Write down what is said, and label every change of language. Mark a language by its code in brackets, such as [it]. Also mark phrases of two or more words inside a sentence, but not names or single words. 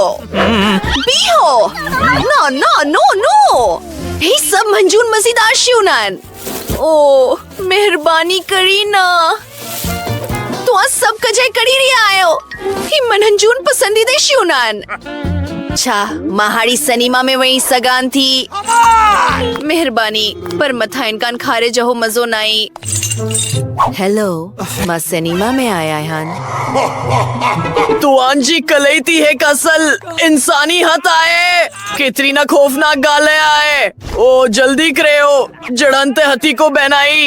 [sd] बीहो। न न [en] no no, [sd] हे सभु मंजूर मज़ेदार शयूं आहिनि। ओ, महिरबानी करी न। तव्हां सभु कजे कड़ी रहिया आहियो। ही मननि जूं पसंदीदा शयूं आहिनि। छा मां हाड़ी सिनेमा में वही सघां थी? महिरबानी, पर मथां इनकान खारे जो मज़ो न आई। हेलो, मां सिनेमा में आया आहियां। तव्हांजी कलैती हिकु असल इंसानी हथ आहे। केतिरी न खौफनाक ॻाल्हि आहे। ओ, जल्दी करियो, जड़न ते हथी को बहनाई।